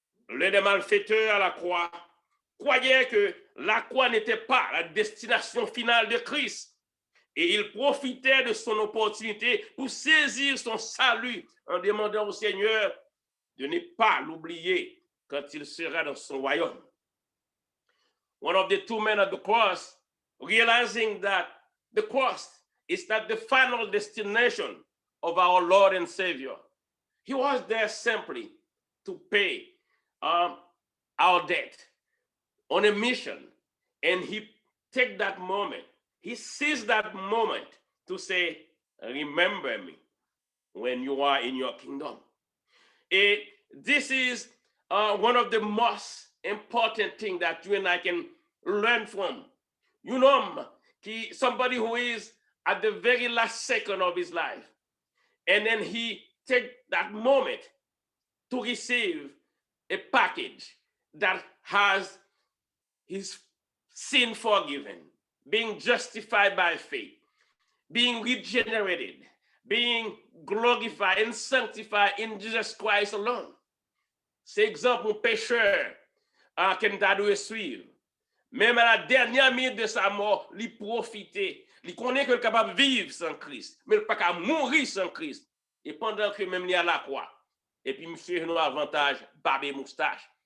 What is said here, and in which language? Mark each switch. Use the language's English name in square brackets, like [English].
[French] l'un des malfaiteurs à la croix, croyait que la croix n'était pas la destination finale de Christ. Et il profitait de son opportunité pour saisir son salut en demandant au Seigneur de ne pas l'oublier quand il sera dans son royaume. [English] One of the two men at the cross, realizing that the cross is not the final destination of our Lord and Savior. He was there simply to pay our debt on a mission. And he take that moment, he seized that moment to say, remember me when you are in your kingdom. And this is one of the most important things that you and I can learn from. You know, somebody who is at the very last second of his life, and then he take that moment to receive a package that has his sin forgiven, being justified by faith, being regenerated, being glorified and sanctified in Jesus Christ alone. [French] C'est exemple un pécheur qu'on doit suivre. Même à la dernière minute de sa mort, il profitait. Il connaît qu'il est capable de vivre sans Christ, mais il n'est pas capable de mourir sans Christ. Et pendant que même il est à la croix, et puis monsieur nous avantage, barbe et moustache.